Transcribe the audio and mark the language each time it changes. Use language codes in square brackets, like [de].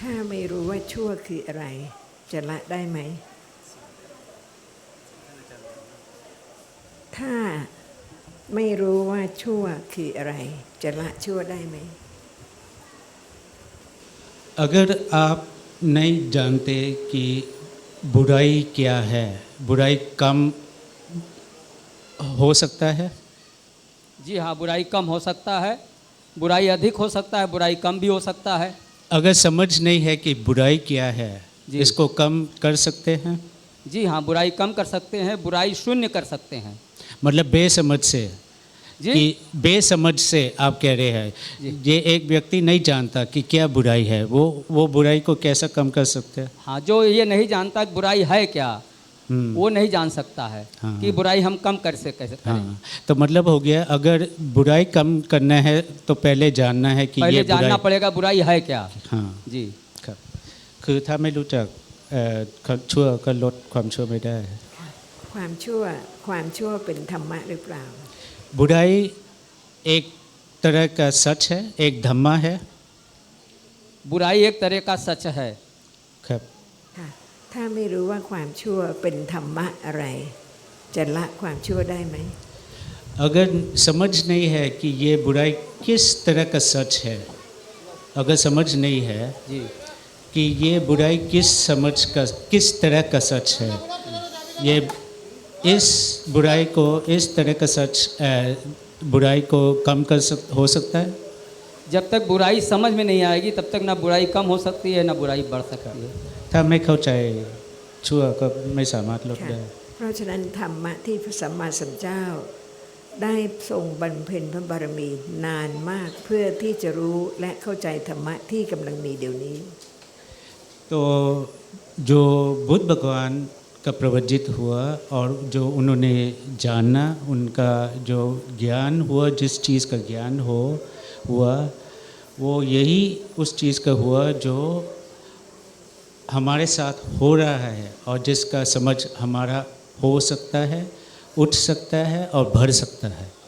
[th] ไม่รู้ว่าชั่วคืออะไร จะละได้ไหม ถ้าไม่รู้ว่าชั่วคืออะไร จะละชั่วได้ไหม [hi] अगर आप नहीं जानते कि बुराई क्या है, बुराई कम हो सकता है। जी हाँ, बुराई कम हो सकता है, बुराई अधिक हो सकता है, बुराई कम भी हो सकता है। अगर समझ नहीं है कि बुराई क्या है, जी। इसको कम कर सकते हैं। जी हाँ, बुराई कम कर सकते हैं, बुराई शून्य कर सकते हैं। मतलब बेसमझ से, जी कि बेसमझ से आप कह रहे हैं, ये एक व्यक्ति नहीं जानता कि क्या बुराई है, वो बुराई को कैसा कम कर सकते हैं। हाँ, जो ये नहीं जानता कि बुराई है क्या, वो नहीं जान सकता है हाँ। कि बुराई हम कम कैसे करें। हाँ, तो मतलब हो गया, अगर बुराई कम करना है तो पहले जानना है कि पहले ये जानना बुराई। पड़ेगा बुराई है क्या। हाँ, जी [th] ครับคือถ้าไม่รู้จักชั่วก็ลดความชั่วไม่ได้ ความชั่วเป็นธรรมะหรือเปล่า [hi] बुराई एक तरह का सच है, एक धम्मा है। बुराई एक तरह का सच है। [th] ครับ ค่ะถ้าไม่รู้ว่าความชั่วเป็นธรรมะอะไร จะละความชั่วได้ไหม [hi] अगर समझ नहीं है कि ये बुराई किस तरह का सच है, अगर समझ नहीं है जी कि ये बुराई किस तरह का सच है, ये इस बुराई को इस तरह का सच बुराई को कम हो सकता है। जब तक बुराई समझ में नहीं आएगी तब तक ना बुराई कम हो सकती है ना बुराई बढ़ सकती है। [th] ถ้าไม่เข้าใจชั่วก็ไม่สามารถลด ค่ะ ได้ เพราะฉะนั้นธรรมะที่พระสัมมาสัมพุทธเจ้า ได้ทรงบำเพ็ญพระบารมีนานมากเพื่อที่จะรู้และเข้าใจธรรมะที่กำลังมีเดี๋ยวนี้ [hi] तो जो बुद्ध भगवान का प्रवचित हुआ और जो उन्होंने जाना, उनका जो ज्ञान हुआ, जिस चीज़ का ज्ञान हुआ वो यही उस चीज़ का हुआ जो हमारे साथ हो रहा है और जिसका समझ हमारा हो सकता है, उठ सकता है और बढ़ सकता है।